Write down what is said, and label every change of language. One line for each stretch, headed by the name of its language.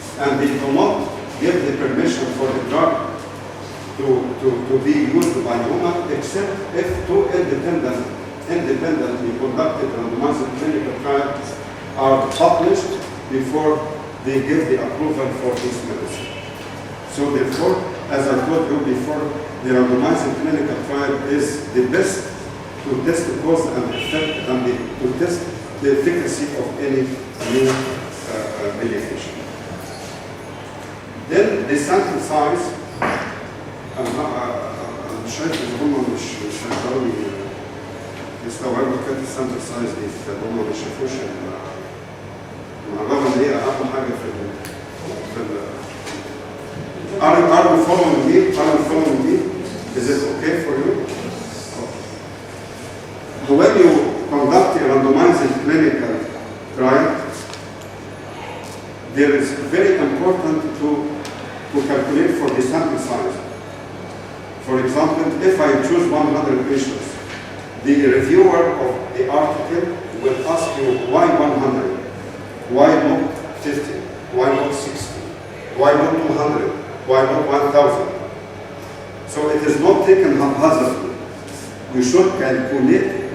English: And they do not give the permission for the drug to be used by human except if 2 independently conducted randomized clinical trials are published before they give the approval for this medicine. So therefore, as I told you before, the randomized clinical trial is the best to test the cause and effect and to test the efficacy of any new medication. Then the sample size,
Arabic: أنا شايف إن هم مش هيقدروا يستوعبوا كده السامبل سايز دي، فهم ما بيشوفوش الرغم إن هي أهم حاجة في
English: Are you following me? Are you following me? Is it okay for you? When you conduct a randomized clinical trial, there is very important to calculate for the sample size. For example, if I choose 100 patients, the reviewer of the article will ask you why 100, why not 50, why not 60, why not 200, why not 1,000. So it is not taken haphazardly. We should calculate